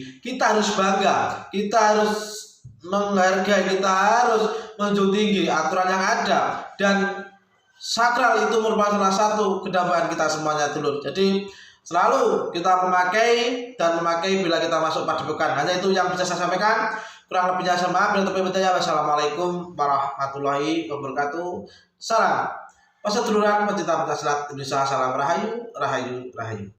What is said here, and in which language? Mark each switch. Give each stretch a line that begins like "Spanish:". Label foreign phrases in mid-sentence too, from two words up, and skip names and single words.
Indonesian: Kita harus bangga, kita harus menghargai, kita harus menjunjung tinggi aturan yang ada, dan sakral itu merupakan salah satu kedambaan kita semuanya dulur. Jadi selalu kita memakai bila kita masuk padepokan. Hanya itu yang bisa saya sampaikan. Kurang lebihnya saya maaf.
Arabic: والسلام عليكم ورحمة الله وبركاته.
Indonesian: Salam. Paseduluran pecinta pencaksilat Indonesia. Salam rahayu, rahayu, rahayu.